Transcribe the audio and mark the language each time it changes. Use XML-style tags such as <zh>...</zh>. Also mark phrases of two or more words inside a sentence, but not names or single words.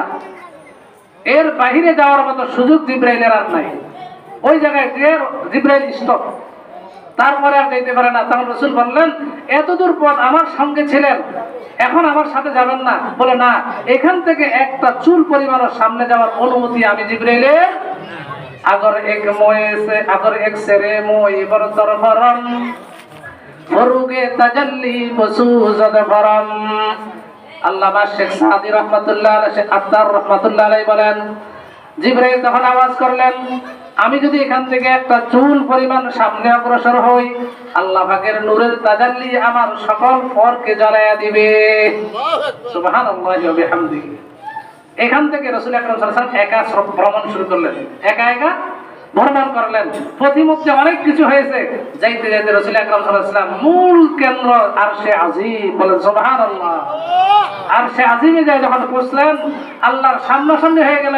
<bn>এর বাইরে যাওয়ার মতো সুযোগ জিবরাইলের আর নাই। ওই জায়গায় যে জিবরাইল স্টপ, তারপরে আর যেতে পারে না। তখন রাসূল বললেন, এতদূর পথ আমার সঙ্গে ছিলেন, এখন আমার সাথে যাবেন না? বলে না, এখান থেকে একটা চুল পরিমাণের সামনে যাওয়ার অনুমতি আমি জিবরাইলের।</bn> <fa>اگر یک سر موی برتر پرم فروغ تجلی بسوزد پرم.</fa> <bn>আল্লামা শেখ সাদি</bn> <ar>رحمة الله عليه,</ar> <bn>শেখ আত্তার</bn> <ar>رحمة الله عليه</ar> <bn>বলেন, জিবরাইল তখন আওয়াজ করলেন, আমি যদি এখান থেকে একটা চুল পরিমাণ সামনে অগ্রসর হই, আল্লাহ পাকের নূরের তাজাল্লি আমার সকল পরকে জ্বালায়া দিবে।</bn> <ar>سبحان الله وبحمده.</ar> <bn>এখান থেকে রাসূল আকরাম</bn> <ar>صلى الله عليه وسلم</ar> <bn>একা ভ্রমণ শুরু করলেন, একা একা ভ্রমণ করলেন। প্রতিমধ্যে অনেক কিছু হয়েছে। যাইতে যাইতে রাসূল আকরাম</bn> <ar>صلى الله عليه وسلم</ar> <bn>মূল কেন্দ্র আরশে আজিম, বলেন সুবহানাল্লাহ। আরশে আজিমে যায় যখন পৌঁছলেন, আল্লাহর সামনাসামনি হয়ে গেলেন।</bn>